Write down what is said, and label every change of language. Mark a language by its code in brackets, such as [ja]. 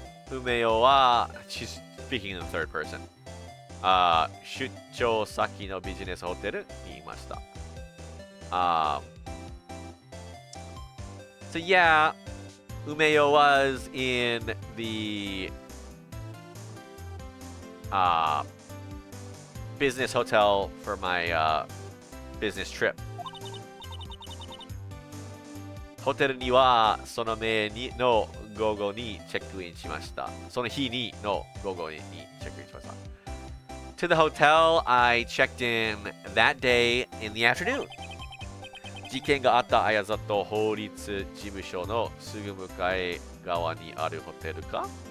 [en] 梅代は she's speaking in the third person. [ja] 出張先のビジネスホテルにいました。 [en] So yeah, Umeyo was in the business hotel for my business trip. [ja] ホテルにはその前の午後にチェックインしました。その日にの午後にチェックインしました。 [en] To the hotel, I checked in that day in the afternoon. [ja] 事件があった綾里法律事務所のすぐ向かい側にあるホテルか?